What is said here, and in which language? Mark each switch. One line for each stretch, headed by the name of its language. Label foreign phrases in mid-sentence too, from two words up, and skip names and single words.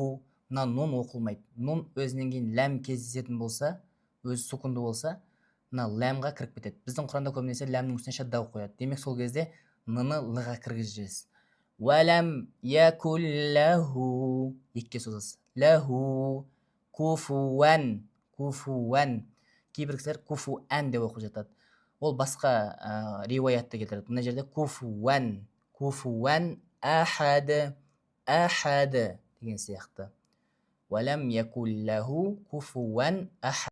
Kazakh: Мына нун оқылмайды. Нун өзінен кейін ләм кездесетін болса, өзі сукунды болса, мына ләмға кіріп кетеді. Біздің Құранда көбінесе ләмнің үстіне шадда қояды. Демек сол кезде ны лыға кіргізесіз.
Arabic: ولم يكن له
Kazakh: екке созасыз.
Arabic: له كفوا. كفوا.
Kazakh: Кейбір кісілер куфуан деп оқып жатады. Ол басқа риуаятты келтіреді. Мына жерде куфуан.
Arabic: كفوا أحد.
Kazakh: Ахады деген сияқты.
Arabic: ولم يكن له كفوا أحد.